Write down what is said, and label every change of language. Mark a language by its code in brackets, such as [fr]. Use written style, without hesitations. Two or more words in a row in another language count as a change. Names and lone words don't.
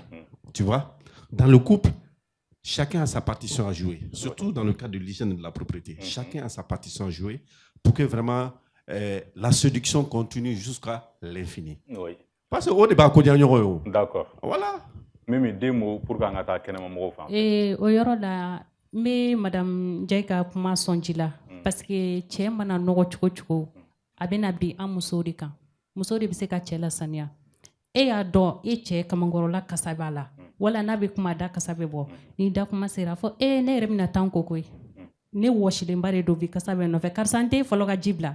[fr] Tu vois, dans le couple, chacun a sa partition à jouer. Surtout dans le cas de l'hygiène et de la propriété. Chacun a sa partition à jouer pour que vraiment la séduction continue jusqu'à l'infini. Oui. Parce que au débat qu'on dit d'accord. Voilà. Même des mots pour qu'on ait [bm] kenema mo fa. Et au yoro la me madame Jaika kuma sonjila [fr] parce que [bm] cɛ mana nɔgɔ cogo cogo a bɛna bi an musow de kan. Musow de bɛ se ka cɛ la saniya. E y'a dɔn e cɛ kamankɔrɔla kasa b'a la wala n'a bɛ kuma da kasa bɛ bɔ ni da kuma sera fɔ ne yɛrɛ bɛna taa n ko koyi ne wɔsilenba de don bi kasa bɛ nɔfɛ karisa n tɛ fɔlɔ ka ji bila.